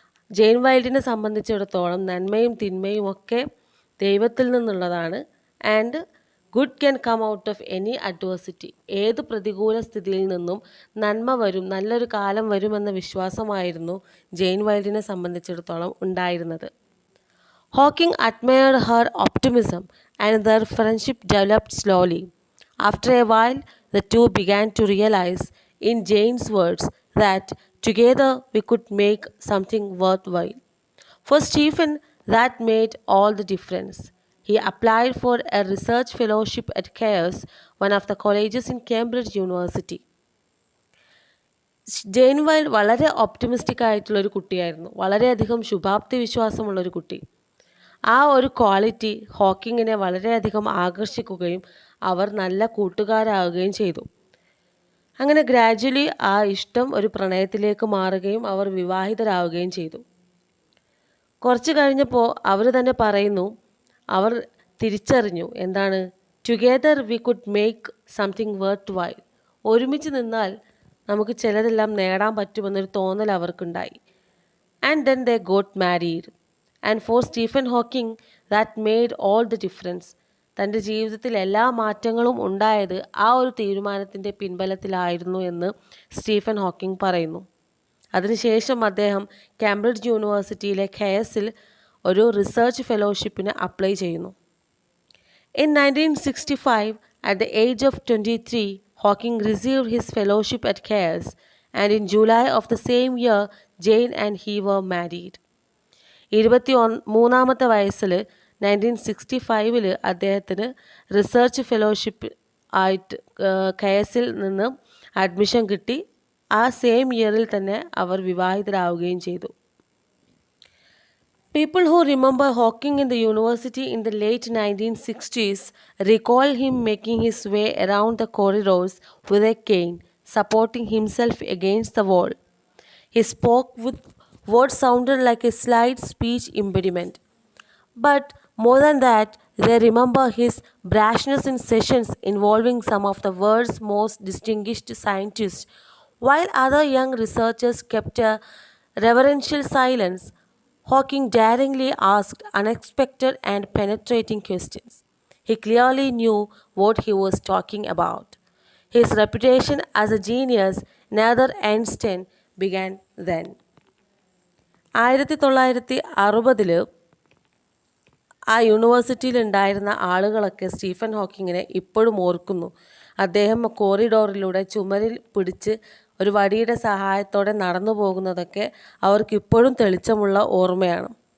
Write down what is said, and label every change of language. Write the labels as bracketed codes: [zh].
[ml] ജെയിൻ വൈൽഡിനെ സംബന്ധിച്ചിടത്തോളം നന്മയും തിന്മയും ഒക്കെ ദൈവത്തിൽ നിന്നുള്ളതാണ്. [en] And good can come out of any adversity. [ml] ഏത് പ്രതികൂല സ്ഥിതിയിൽ നിന്നും നന്മ വരും, നല്ലൊരു കാലം വരുമെന്ന വിശ്വാസമായിരുന്നു ജെയിൻ വൈൽഡിനെ സംബന്ധിച്ചിടത്തോളം ഉണ്ടായിരുന്നത്. [en] Hawking admired her optimism and their friendship developed slowly. After a while, the two began to realize, in Jane's words, that together we could make something worthwhile. For Stephen, that made all the difference. He applied for a research fellowship at Caius, one of the colleges in Cambridge University. [ml] Jain wild വളരെ optimistic ആയിട്ടുള്ളൊരു കുട്ടിയായിരുന്നു, വളരെയധികം ശുഭാപ്തി വിശ്വാസമുള്ളൊരു കുട്ടി. ആ ഒരു quality ഹോക്കിങ്ങിനെ വളരെയധികം ആകർഷിക്കുകയും അവർ നല്ല കൂട്ടുകാരാകുകയും ചെയ്തു. അങ്ങനെ ഗ്രാജ്വലി ആ ഇഷ്ടം ഒരു പ്രണയത്തിലേക്ക് മാറുകയും അവർ വിവാഹിതരാവുകയും ചെയ്തു. കുറച്ച് കഴിഞ്ഞപ്പോൾ അവർ തന്നെ പറയുന്നു, അവർ തിരിച്ചറിഞ്ഞു എന്താണ്, [en] Together we could make something worthwhile. [ml] ഒരുമിച്ച് നിന്നാൽ നമുക്ക് ചിലതെല്ലാം നേടാൻ പറ്റുമെന്നൊരു തോന്നൽ അവർക്കുണ്ടായി. [en] And then they got married. And for Stephen Hawking, that made all the difference. [ml] തൻ്റെ ജീവിതത്തിൽ എല്ലാ മാറ്റങ്ങളും ഉണ്ടായത് ആ ഒരു തീരുമാനത്തിൻ്റെ പിൻബലത്തിലായിരുന്നു എന്ന് സ്റ്റീഫൻ ഹോക്കിംഗ് പറയുന്നു. അതിനുശേഷം അദ്ദേഹം കാംബ്രിഡ്ജ് യൂണിവേഴ്സിറ്റിയിലെ കെയസിൽ ഒരു റിസർച്ച് ഫെലോഷിപ്പിന് അപ്ലൈ ചെയ്യുന്നു. [en] In 1965, at the age of 23, Hawking received his fellowship at Caius, and in July of the same year, Jane and he were married. [ml] 23-ാമത്തെ വയസ്സിൽ 1965 അദ്ദേഹത്തിന് റിസർച്ച് ഫെലോഷിപ്പ് ആയിട്ട് കെയസിൽ നിന്ന് അഡ്മിഷൻ കിട്ടി. ആ സെയിം ഇയറിൽ തന്നെ അവർ വിവാഹിതരാവുകയും ചെയ്തു. [en] People who remember Hawking in the university in the late 1960s recall him making his way around the corridors with a cane, supporting himself against the wall. He spoke with what sounded like a slight speech impediment. But more than that, they remember his brashness in sessions involving some of the world's most distinguished scientists. While other young researchers kept a reverential silence, Hawking daringly asked unexpected and penetrating questions. He clearly knew what he was talking about. His reputation as a genius, neither Einstein, began then. [ml] 1960 ആ യൂണിവേഴ്സിറ്റിയിൽ ഉണ്ടായിരുന്ന ആളുകളൊക്കെ Stephen ഹോക്കിങ്ങിനെ ഇപ്പോഴും ഓർക്കുന്നു. അദ്ദേഹം കോറിഡോറിലൂടെ ചുമരിൽ പിടിച്ച് ഒരു വടിയുടെ സഹായത്തോടെ നടന്നു പോകുന്നതൊക്കെ അവർക്കിപ്പോഴും തെളിച്ചമുള്ള ഓർമ്മയാണ്.